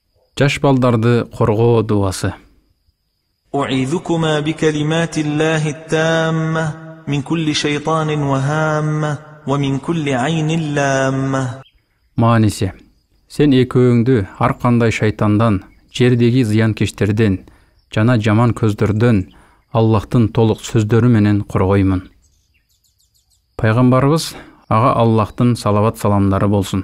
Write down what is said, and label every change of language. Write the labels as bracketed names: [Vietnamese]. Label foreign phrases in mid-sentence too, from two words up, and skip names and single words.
[Kyrgyz] Жаш балдарды коргоо дуасы. [Arabic] أعيذكما بكلمات الله التامة من كل شيطان وهامة ومن كل عين لامة. [Kyrgyz] Мааниси. Сен экөөңдү ар кандай шайтандан, жердеги зыянкечтерден жана жаман көздөрдөн Аллахтын толук сөздөрү менен коргоймун. Пайгамбарыбыз ага Аллахтын салават саламдары болсун.